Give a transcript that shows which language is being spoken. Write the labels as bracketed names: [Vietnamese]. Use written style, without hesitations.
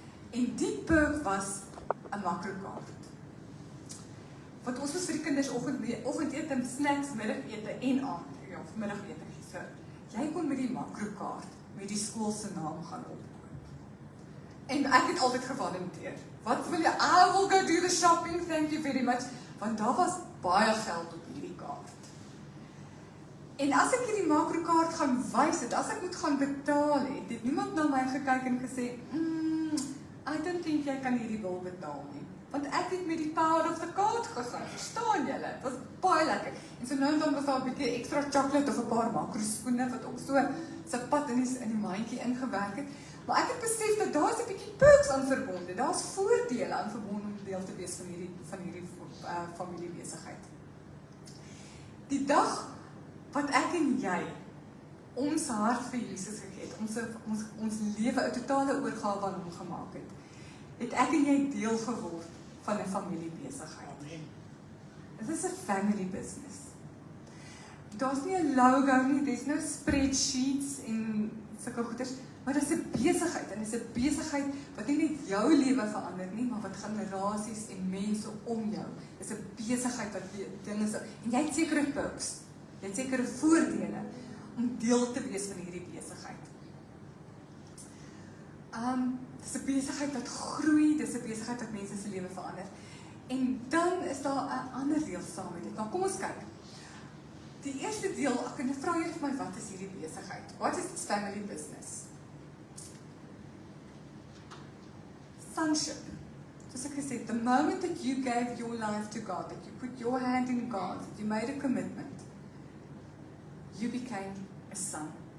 [Afrikaans] En die perk was 'n makrokaart. Wat ons moes vir die kinders oggendete, snacks, middagete en middagete. So, jy kon met die makrokaart met die skool se naam gaan opkoop. En ek het altyd gevolunteer. Wat wil jy? [English] I will go do the shopping, thank you very much. [Afrikaans] Want daar was baie geld op hierdie kaart. En as ek hierdie makrokaart gaan wys het, as ek moet gaan betaal het niemand na my gekyk en gesê, [English] I don't think [Afrikaans] jy kan hierdie bil betaal nie. Want ek het met die [English] power of the card [Afrikaans] gegaan, verstaan julle? Dit was baie lekker. En so nou en dan was daar 'n bietjie ekstra chocolate of 'n paar makroskoene wat ook so sy pad in die mandjie ingewerk het. Maar ek het besef dat daar is 'n bietjie perks aan verbonde. Daar's voordele aan verbonde om deel te wees van hierdie familiebesigheid. Die dag wat ek en jy ons hart vir Jesus gegee het, ons lewe 'n totale oorgawe aan hom gemaak het ek en jy deel geword van 'n familiebesigheid. Dit is 'n [English] family business. [Afrikaans] Daar's nie 'n logo nie, [English] there's no spreadsheets [Afrikaans] en sulke goeders, maar dit is 'n besigheid en dit is 'n besigheid wat nie net jou lewe verander nie, maar wat generasies en mense om jou. Dit is 'n besigheid wat dinge so, en jy het sekere perks, jy het sekere voordele om deel te wees van hierdie besigheid. Dit is 'n besigheid wat groei, dit is 'n besigheid wat mense se lewe verander. En dan is daar 'n ander deel saam met dit. Nou kom ons kyk. Die eerste deel, ek kan vra jy vir my, wat is hierdie besigheid? [English] What is this family business? Sonship. [Afrikaans] Soos ek gesê, [English] the moment that you gave your life to God, that you put your hand in God, that you made a commitment, you became a son.